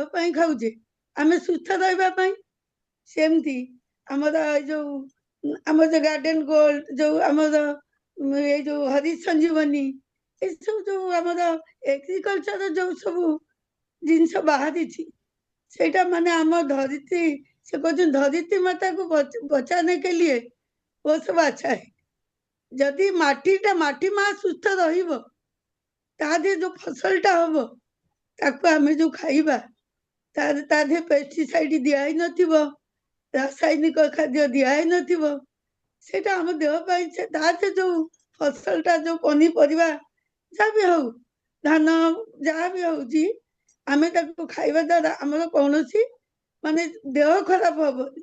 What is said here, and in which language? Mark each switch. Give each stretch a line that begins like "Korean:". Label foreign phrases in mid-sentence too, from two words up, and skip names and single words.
Odia: ପାଇଁ ଖାଉଛେ ଆମେ ସୁସ୍ଥ ରହିବା ପାଇଁ, ସେମିତି ଆମର ଏଇ ଯୋଉ ଆମର ଯୋଉ ଗାର୍ଡେନ ଗୋଲ୍ଡ, ଯୋଉ ଆମର ଏଇ ଯୋଉ ହରି ସଞ୍ଜୀବନୀ, ଏସବୁ ଯୋଉ ଆମର ଏଗ୍ରିକଲଚର ଯୋଉ ସବୁ ଜିନିଷ ବାହାରିଛି ସେଇଟା ମାନେ ଆମ ଧରିତ୍ରୀ, ସେ କହୁଛନ୍ତି ଧରିତ୍ରୀ ମାତାକୁ
Hindi: बचाने के लिए वो सब अच्छा है।
Odia: ଯଦି ମାଟି ମା ସୁସ୍ଥ ରହିବ, ତା ଦେହରେ ଯୋଉ ଫସଲଟା ହବ ତାକୁ ଆମେ ଯୋଉ ଖାଇବା, ତା ଦେହରେ ପେଷ୍ଟିସାଇଡ ଦିଆ ହେଇନଥିବ, ରାସାୟନିକ ଖାଦ୍ୟ ଦିଆ ହେଇନଥିବ, ସେଇଟା ଆମ ଦେହ ପାଇଁ ତା ଦେହରେ ଯୋଉ ଫସଲଟା ଯୋଉ ପନିପରିବା ଯାହା ବି ହଉ, ଧାନ ଯାହା ବି ହଉଛି, ଆମେ ତାକୁ ଖାଇବା ଦ୍ୱାରା ଆମର କୌଣସି ମାନେ ଦେହ ଖରାପ ହବନି।